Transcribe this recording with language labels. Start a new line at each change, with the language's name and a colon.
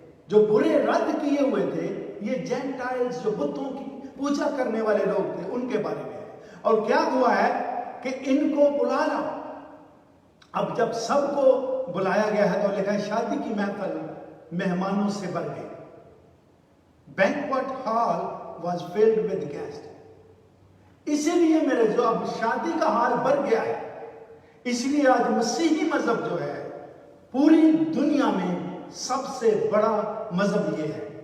Urdu: جو برے رد کیے ہوئے تھے, یہ جینٹائلز جو بتوں کی پوجا کرنے والے لوگ تھے, ان کے بارے میں ہے. اور کیا ہوا ہے کہ ان کو بلا لا. اب جب سب کو بلایا گیا ہے تو لکھا ہے شادی کی محفل مہمانوں سے بھر گئی.
English: Banquet hall was filled with guests.
Urdu: اسی لیے میرے جو اب شادی کا حال بھر گیا ہے, اس لیے آج مسیحی مذہب جو ہے پوری دنیا میں سب سے بڑا مذہب یہ ہے.